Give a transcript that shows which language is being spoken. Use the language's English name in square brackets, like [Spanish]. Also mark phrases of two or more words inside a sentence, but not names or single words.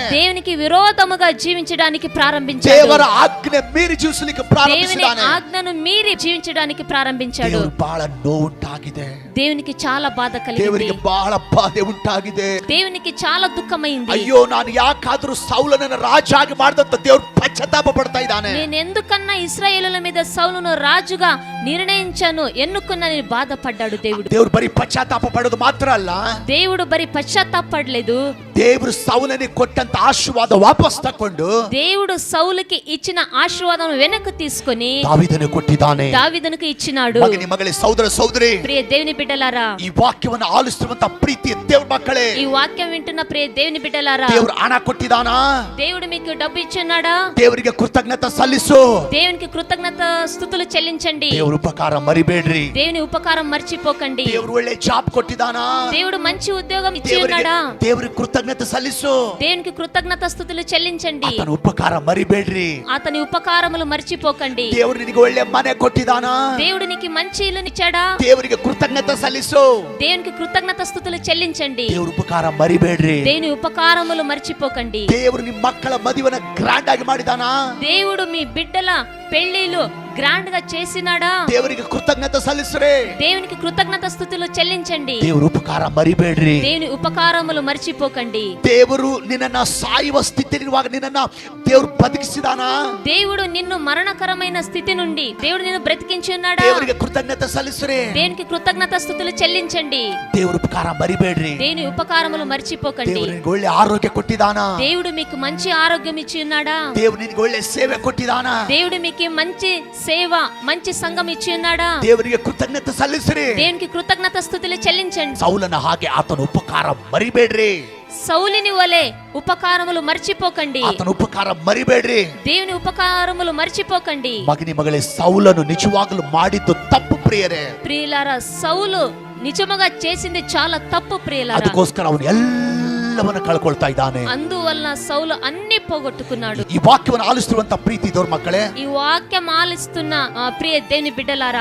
[Telugu] దేవునికి విరోధముగా జీవించడానికి ప్రారంభించాడు. [Kannada] ದೇವರ ಆಜ್ಞೆ ಮೀರಿ ಜೀವಿಸಲಿಕ್ಕೆ [Telugu] దేవుని [Kannada] ಪ್ರಾರಂಭಿಸಿದ್ದಾನೆ. [Telugu] ఆజ్ఞను మీరి జీవించడానికి ప్రారంభించాడు. [Kannada] ದೇವರು ಬಹಳ ನೋವುಂಟಾಗಿದೆ. [Telugu] దేవునికి చాలా బాధ కలిగింది. [Kannada] ದೇವರಿಗೆ ಬಹಳ ಬಾಧೆ ಉಂಟಾಗಿದೆ. [Telugu] దేవునికి చాలా దుఃఖమైంది. [Kannada] ಅಯ್ಯೋ, ನಾನು ಯಾಕಾದ್ರೂ ಸೌಲನನ್ನ ರಾಜಾಗಿ ಮಾಡಿದಂತ ದೇವರು ಪಶ್ಚಾತ್ತಾಪ ಪಡ್ತಾ ಇದ್ದಾನೆ. [Telugu] నేను ఎందుకన్నా ఇశ్రాయేలుల మీద సౌలును రాజుగా నిర్ణయించాను ఎన్నుకున్నని బాధపడ్డాడు దేవుడు. [Kannada] ದೇವರು ಬರೀ ಪಶ್ಚಾತ್ತಾಪ ಪಡೋದು ಮಾತ್ರ ಅಲ್ಲ, [Telugu] దేవుడు బరి పశ్చాత్తాపడలేదు. [Kannada] ದೇವರು ಸೌಲನಿಗೆ ಕೊಟ್ಟಂತ ಆಶೀರ್ವಾದ ವಾಪಸ್ ತಕೊಂಡು [Telugu] దేవుడు సౌలుకి ఇచ్చిన ఆశీర్వాదం వెనక్కి తీసుకొని [Kannada] ದಾವೀದನಿಗೆ ಕೊಟ್ಟಿದ್ದಾನೆ. [Telugu] దావీదునికి ఇచ్చినాడు. [Kannada] ಮಗನಿ ಮಗಳೇ, ಸಹೋದರ ಸಹೋದರಿ, [Telugu] ప్రియ దేవుని బిడ్డలారా, [Kannada] ಈ ವಾಕ್ಯವನ್ನು ಆಲಿಸುವಂತ ಪ್ರೀತಿ ದೇವ್ರ ಮಕ್ಕಳೇ, [Telugu] ఈ వాక్యం వింటున్న ప్రియ దేవుని బిడ్డలారా, [Kannada] ದೇವರು ಹಣ ಕೊಟ್ಟಿದಾನ, [Telugu] దేవుడు మీకు డబ్బు ఇచ్చున్నాడా? [Kannada] ದೇವರಿಗೆ ಕೃತಜ್ಞತೆ ಸಲ್ಲಿಸು. [Telugu] దేవునికి కృతజ్ఞత స్తుతులు చెల్లించండి. [Kannada] ದೇವ್ರ ಉಪಕಾರ ಮರಿಬೇಡ್ರಿ. [Telugu] దేవుని ఉపకారం మర్చిపోకండి. [Kannada] ದೇವ್ರು ಒಳ್ಳೆ ಜಾಬ್ ಕೊಟ್ಟಿದಾನ, [Telugu] దేవుడు మంచి ఉద్యోగం ఇచ్చి ఉన్నాడా? [Kannada] ದೇವ್ರಿಗೆ ಕೃತಜ್ಞತೆ ಸಲ್ಲಿಸು. [Telugu] దేవునికి కృతజ్ఞత స్తుతులు చెల్లించండి. [Kannada] ಆತನ ಉಪಕಾರ ಮರಿಬೇಡ್ರಿ. [Telugu] అతని ఉపకారములు మర్చిపోకండి. [Kannada] ದೇವ್ರು ನಿನಗೆ ಒಳ್ಳೆ ಮನೆ ಕೊಟ್ಟಿದಾನ, [Telugu] దేవుడు నీకు మంచి ఇల్లునిచ్చాడా? [Kannada] ದೇವರಿಗೆ ಕೃತಜ್ಞತೆ ಸಲ್ಲಿಸು. [Telugu] దేవునికి కృతజ్ఞత స్తుతులు చెల్లించండి. [Kannada] ದೇವ್ರ ಉಪಕಾರ ಮರಿಬೇಡ್ರಿ. [Telugu] దేవుని ఉపకారములు మర్చిపోకండి. [Kannada] ದೇವರು ನಿಮ್ಮ ಮಕ್ಕಳ ಮದುವೆನ ಗ್ರ್ಯಾಂಡ್ ಆಗಿ ಮಾಡಿದಾನ, [Telugu] దేవుడు మీ బిడ్డల పెళ్లిలు గ్రాండ్ గా చేసినాడా? [Kannada] ದೇವರಿಗೆ ಕೃತಜ್ಞತೆ ಸಲ್ಲಿಸ್ರಿ. [Telugu] దేవునికి కృతజ్ఞత స్తుతులు చెల్లించండి. [Kannada] ದೇವ್ರ ಉಪಕಾರ ಮರಿಬೇಡ್ರಿ. [Telugu] దేవుని ఉపకారములు మర్చిపోకండి. [Kannada] ದೇವರು ನಿನ್ನನ್ನ ಸಾಯುವ ಸ್ಥಿತಿಲಿರುವಾಗ ನಿನ್ನನ್ನ ದೇವ್ರು ಬದುಕಿಸಿದಾನ, [Telugu] దేవుడు నిన్ను మరణకరమైన స్థితి నుండి దేవుడు నిన్ను బ్రతికించి ఉన్నాడా? [Kannada] ದೇವರಿಗೆ ಕೃತಜ್ಞತೆ ಸಲ್ಲಿಸ್ರಿ. [Telugu] దేవునికి కృతజ్ఞత స్తుతులు చెల్లించండి. [Kannada] ದೇವ್ರ ಉಪಕಾರ ಮರಿಬೇಡ್ರಿ. [Telugu] దేవుని ఉపకారములు మర్చిపోకండి. [Kannada] ದೇವರು ನಿನಗೆ ಒಳ್ಳೆ ಆರೋಗ್ಯ ಕೊಟ್ಟಿದಾನ, [Telugu] దేవుడు మీకు మంచి ఆరోగ్యం ఇచ్చి ఉన్నాడా? [Kannada] ದೇವ್ರು ನಿನಗೆ ಒಳ್ಳೆ ಸೇವೆ ಕೊಟ್ಟಿದಾನ, [Telugu] దేవుడు మీకు మంచి సేవ మంచి సంఘం ఇచ్చి ఉన్నాడా? [Kannada] ದೇವರಿಗೆ ಕೃತಜ್ಞತೆ ಸಲ್ಲಿಸ್ರಿ. [Telugu] దేవునికి కృతజ్ఞత స్తుతులు చెల్లించండి. [Kannada] ಸೌಲನ ಹಾಗೆ ಆತನ ಉಪಕಾರ ಮರಿಬೇಡ್ರಿ. [Telugu] సౌలిని వలె ఉపకారములు మర్చిపోకండి. [Kannada] ಆತನ ಉಪಕಾರ ಮರಿಬೇಡ್ರಿ. [Telugu] దేవుని ఉపకారములు మర్చిపోకండి. [Kannada] ಮಗನಿ ಮಗಳೇ, ಸೌಲನು ನಿಜವಾಗಲೂ ಮಾಡಿದ್ದು ತಪ್ಪು ಪ್ರಿಯರೇ. [Telugu] ప్రియులారా, సౌలు నిజముగా చేసింది చాలా తప్పు ప్రియులారా. [Kannada] ಅದಕ್ಕೋಸ್ಕರ ಅವನು ಎಲ್ಲವನ್ನ ಕಳ್ಕೊಳ್ತಾ ಇದ್ದಾನೆ. [Telugu] అందువల్ల సౌలు అన్ని పోగొట్టుకున్నాడు. [Kannada] ಈ ವಾಕ್ಯವನ್ನು ಆಲಿಸುವಂತ ಪ್ರೀತಿ ದೇವ್ರ ಮಕ್ಕಳೇ, [Telugu] ఈ వాక్యం ఆలిస్తున్న ప్రియ దేవుని బిడ్డలారా,